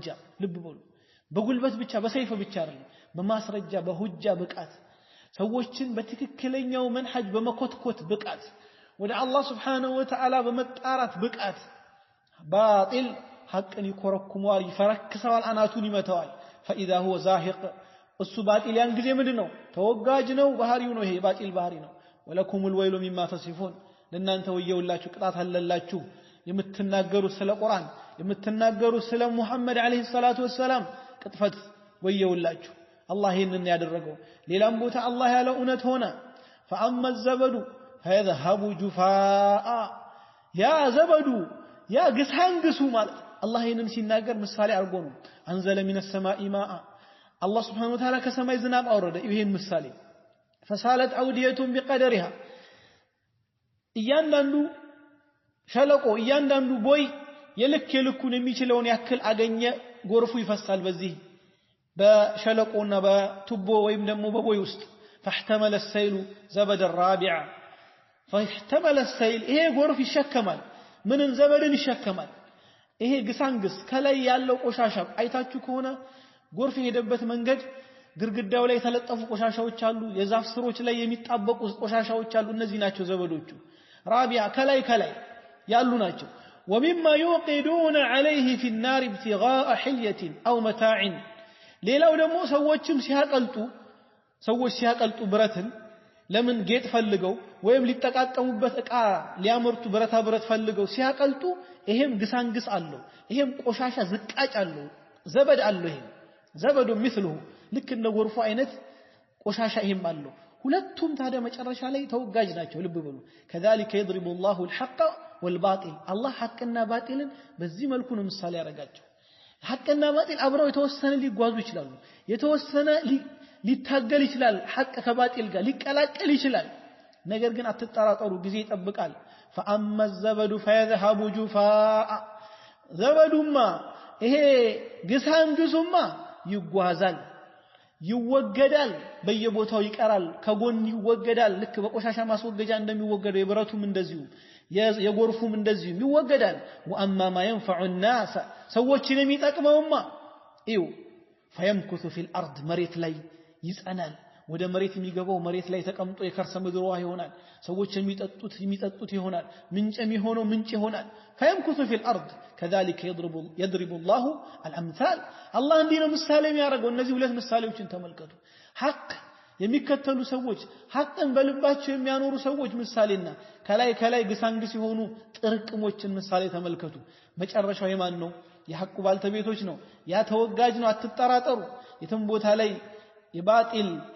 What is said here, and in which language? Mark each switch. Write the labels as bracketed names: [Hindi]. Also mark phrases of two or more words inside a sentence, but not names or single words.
[Amharic] ልብ በሉ በጉልበት ብቻ በሰይፍ ብቻ አይደለም በማስረጃ በሁጃ ብቃት ሰዎችን በትክክለኛው መንሐጅ በመኮትኮት ብቃት ወደ አላህ [Arabic] سبحانه وتعالى [Amharic] በመጣራት ብቃት ባጢል ሐቅን ይኮረኩመዋል ይፈረክሰዋል አናቱን ይመታዋል [Arabic] فاذا هو زاهق [Amharic] እሱ ባጢል ያን ጊዜ ምንድነው ተወጋጅ ነው ባህሪው ነው ይሄ ባጢል ባህሪ ነው [Arabic] ولكم الويل مما تصفون [Amharic] ለእናንተ ወየውላችሁ ቅጣት አለላችሁ የምትናገሩት ስለ ቁርአን የምትናገሩት ስለ ሙሐመድ አለይሂ ሰላቱ ወሰለም ቅጥፈት ወየውላችሁ አላህ ይሄንን ያደረገው ሌላም ቦታ አላህ ያለው እውነት ሆነ [Arabic] فاما الزبد فيذهب جفاء يا زبد يا [Amharic] ግሳንግሱ ማለት አላህ ይሄንን ሲናገር ምሳሌ አርጎ ነው [Arabic] أنزل من السماء ماء الله سبحانه وتعالى [Amharic] ከሰማይ ዝናብ አወረደ ይሄን ምሳሌ [Arabic] فسالت اوديه بقدرها [Amharic] እያንዳንዱ ሸለቆ እያንዳንዱ ቦይ የልኩን የሚችለውን ያክል አገኘ ጎርፉ ይፈሳል በዚህ በሸለቆና በቱቦ ወይም ደግሞ በቦይ ውስጥ [Arabic] فاحتمل السيل زبد الرابع فاحتمل السيل [Amharic] ይሄ ጎርፍ ይሸከማል ምንን ዘበድን ይሸከማል ይሄ ግሳንግስ ከላይ ያለው ቆሻሻ አይታችሁ ከሆነ ጎርፍ የሄደበት መንገድ ግርግዳው ላይ የተለጠፉ ቆሻሻዎች አሉ የዛፍ ስሮች ላይ የሚጣበቁ ቆሻሻዎች አሉ እነዚህ ናቸው ዘበዶቹ ራቢያ ከላይ ያሉ ናቸው [Arabic] ومما يوقدون عليه في النار ابتغاء حلية أو متاع [Amharic] ሌላው ደግሞ ሰዎች ሲያቀልጡ ብረትን ለምን ጌጥ ፈልገው ወይም ሊጠቃቀሙበት ዕቃ ሊያመርቱ ብረት ፈልገው ሲያቀልጡ ይሄም ግሳንግስ አለው ይሄም ቆሻሻ ዝቃጭ አለው ዘበድ አለው ይሄም ዘበዱ مثله ልክ እንደ ጎርፉ አይነት ቆሻሻ ይሄም አለው ሁለቱም ታዲያ መጨረሻ ላይ ተወጋጅ ናቸው ልብ በሉ [Arabic] كذلك يضرب الله الحق والباطل الله [Amharic] حقና ባጢልን በዚህ መልኩ ነው ምሳሌ ያረጋቸው ሐቅና ባጢል አብረው የተወሰነ ሊጓዙ ይችላሉ የተወሰነ ሊታገል ይችላል ሐቅ ከባጢል ጋር ሊቀላቀል ይችላል ነገር ግን አትጠራጠሩ ጊዜ ይጠብቃል فاما [Arabic] الزبد فيذهب جفاء [Amharic] ዘበዱማ ይሄ ግሳንግሱማ ይጓዛል ይወገዳል በየቦታው ይቀራል ከጎን ይወገዳል ልክ በቆሻሻ ማስወገጃ እንደሚወገደው የብረቱም እንደዚሁ የጎርፉም እንደዚሁ ይወገዳል [Arabic] وأما ما ينفع الناس [Amharic] ሰዎችን የሚጠቅመውማ እዩ [Arabic] فيمكث في الأرض [Amharic] መሬት ላይ ይጸናል ወደ መሬት የሚገባው መሬት ላይ ተቀምጦ የከርሰ ምድር ውሃ ይሆናል ሰዎች የሚጠጡት ይሆናል ምንጭ የሚሆነው ምንጭ ይሆናል [Arabic] فيمكث في الأرض كذلك يضرب الله الأمثال الله [Amharic] እንዲህ ነው ምሳሌ የሚያደርገው እነዚህ ሁለት ምሳሌዎችን ተመልከቱ ሐቅ የሚከተሉ ሰዎች ሐቅን በልባቸው የሚያኖሩ ሰዎች ምሳሌና ከላይ ግሳንግስ ሲሆኑ ጥርቅሞችን ምሳሌ ተመልከቱ መጨረሻው የማን ነው የሐቁ ባልተቤቶች ነው ያ ተወጋጅ ነው አትጠራጠሩ የትም ቦታ ላይ የባጢል